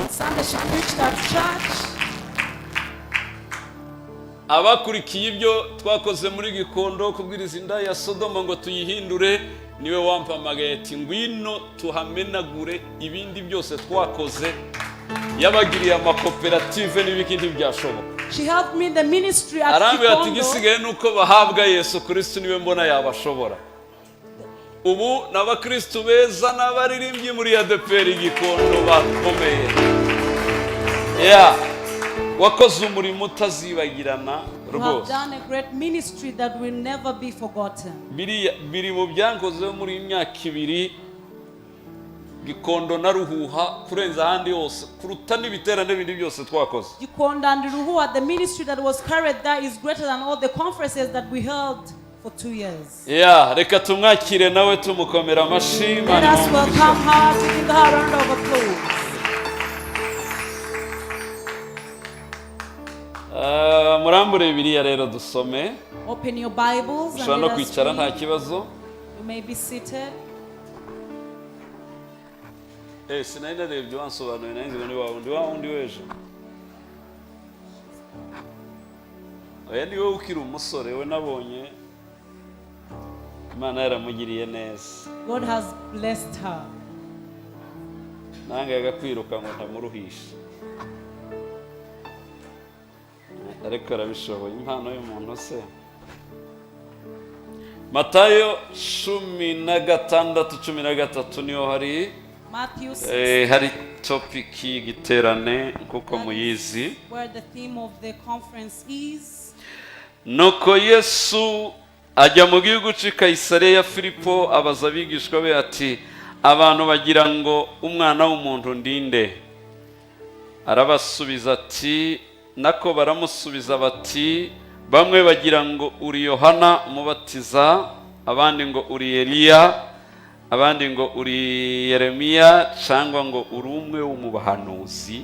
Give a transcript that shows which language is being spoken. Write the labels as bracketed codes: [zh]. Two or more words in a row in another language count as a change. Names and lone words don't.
[en] Sunday she preached at church. [rw] Abakurikiye ibyo twakoze muri Gikondo kubwiriza inda ya Sodoma ngo tuyihindure, niwe wampamagaye ati ngwino tuhamenagure ibindi byose twakoze, yabagiriye amakoperative n'ibikindi byashoboka. [en] She helped me in the ministry at Gikondo. [rw] Ati gisigaye nuko bahabwa Yesu Kristo niwe mbona yabashobora. Ubu n'abakristo beza n'abaririmbyi muri ADPR Gikondo bakomeye. Wakoze umurimo utazibagirana rwose. [en] Done a great ministry that will never be forgotten. [rw] Biri mu byankoze muri imyaka 2 Gikondo na Ruhuha kurenza ahandi hose kuruta n'ibiterane bindi byose twakoze. [en] Gikondo and Ruhuha, the ministry that was carried there is greater than all the conferences that we held for 2 years. [rw] Reka tumwakire nawe tumukomera amashyi. [en] Let us welcome her, to give her a round of applause. [rw] Murambure Bibiliya rero dusome. [en] Open your Bibles and let us read. [rw] Nta kibazo. [en] You may be seated. [rw] Sinari narebye wansobanuye nanjye ni wa wundi weje. Oya ni wowe ukiri umusore we nabonye Imana yaramugiriye neza. [en] God has blessed her. [rw] Nangaga kwiruka ngo ntamuruhishe. Ariko arabishoboye impano y'umuntu se. Matayo 16:13 niho hari Matthew 6, hari topic y'igiterane kuko muyizi. [en] Where the theme of the conference is. [rw] Nuko Yesu ajya mu gihugu cy'i Kayisariya Filipo abaza abigishwa be ati abantu bagira ngo umwana w'umuntu ndinde. Arabasubiza ati nako baramusubiza bati bamwe bagira ngo uri Yohana umubatiza, abandi ngo uri Eliya, abandi ngo uri Yeremiya cyangwa ngo uri umwe wo mu bahanuzi.